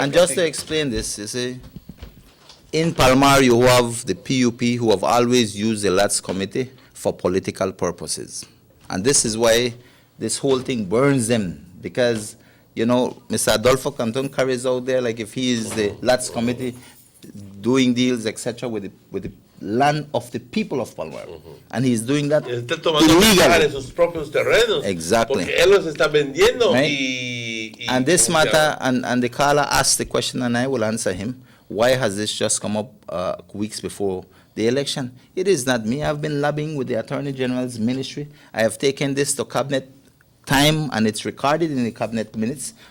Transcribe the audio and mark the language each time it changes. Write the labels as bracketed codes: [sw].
[en] And just to explain this, you see, in Palmar, you have the PUP who have always used the LATS committee for political purposes. And this is why this whole thing burns them, because, you know, Mr. Adolfo Canton carries out there, like if he is the LATS committee doing deals, etc., with the land of the people of Palmar. And he's doing that [es] está tomando ventaja de sus propios terrenos. [en] Exactly. [es] Porque él los está vendiendo [en] Right. And this matter, and the caller asked the question, and I will answer him. Why has this just come up weeks before the election? It is not me. I've been lobbying with the Attorney General's ministry. I have taken this to cabinet time, and it's recorded in the cabinet minutes.